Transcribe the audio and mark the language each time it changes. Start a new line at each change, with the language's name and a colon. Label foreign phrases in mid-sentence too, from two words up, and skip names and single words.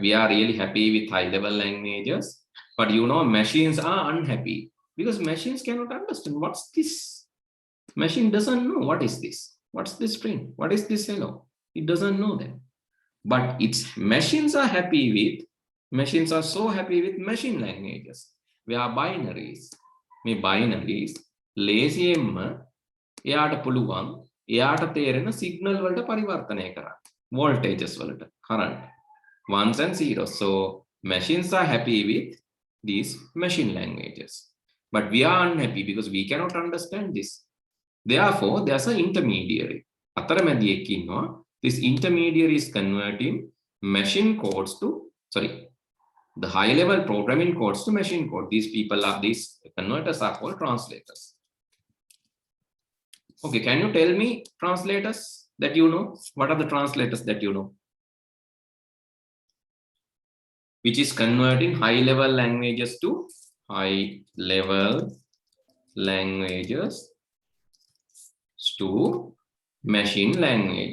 English: We are really happy with high level languages. But you know, machines are unhappy because machines cannot understand what's this. Machine doesn't know what is this. What's this print? What is this hello? It doesn't know that. But machines are happy with, machines are so happy with machine languages. We are binaries.
Sinhala: මේ binaries ලේසියෙන්ම එයාට පුළුවන් එයාට තේරෙන සිග්නල් වලට පරිවර්තනය කරන්න. voltages වලට,
English: current, ones and zeros. So machines are happy with these machine languages. But we are unhappy because we cannot understand this. Therefore, there's an intermediary.
Sinhala: අතරමැදියෙක් ඉන්නවා.
English: This intermediary is converting machine codes to, the high level programming codes to machine code. These converters are called translators. Okay, can you tell me translators that you know? What are the translators that you know? Which is converting high level languages to high level languages to machine language.